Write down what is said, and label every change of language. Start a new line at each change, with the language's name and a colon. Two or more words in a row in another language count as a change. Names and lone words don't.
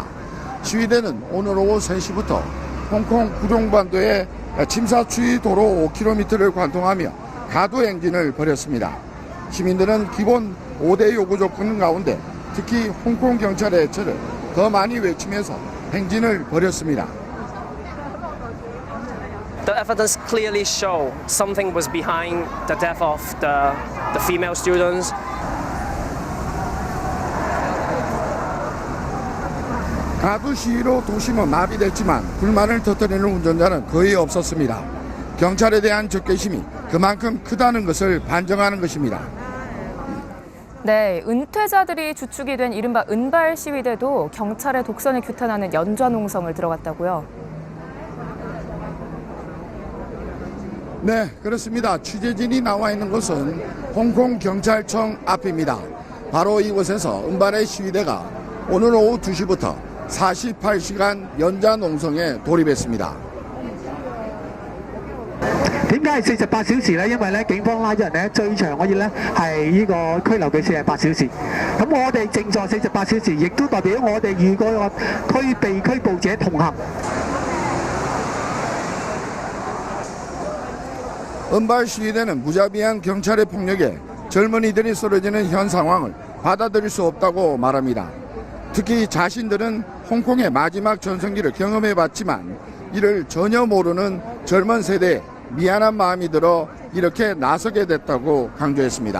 Korean: 시위대는 오늘 오후 3시부터 홍콩 구룡반도의 침사추이 도로 5km를 관통하며 가두행진을 벌였습니다. 시민들은 기본 5대 요구 조건 가운데 특히 홍콩 경찰의 해체를 더 많이 외치면서 행진을 벌였습니다.
English: The evidence clearly show something was behind the death of the female students.
Korean: 가두 시위로 도심은 마비됐지만 불만을 터뜨리는 운전자는 거의 없었습니다. 경찰에 대한 적개심이 그만큼 크다는 것을 반증하는 것입니다. 네, 은퇴자들이 주축이 된 이른바 은발 시위대도 경찰의 독선을 규탄하는 연좌 농성을 들어갔다고요. 네, 그렇습니다. 취재진이 나와 있는 곳은 홍콩 경찰청 앞입니다. 바로 이곳에서 은발의 시위대가 오늘 오후 2시부터 48시간 연좌 농성에 돌입했습니다.
Cantonese: 點解係48小時呢？因為咧警方拉咗人咧最長可以咧係呢個拘留嘅48小時。咁我哋正在48小時，亦都代表我哋與嗰個被拘捕者同行。
Korean: 은발 시위대는 무자비한 경찰의 폭력에 젊은이들이 쓰러지는 현 상황을 받아들일 수 없다고 말합니다. 특히 자신들은 홍콩의 마지막 전성기를 경험해봤지만 이를 전혀 모르는 젊은 세대에 미안한 마음이 들어 이렇게 나서게 됐다고 강조했습니다.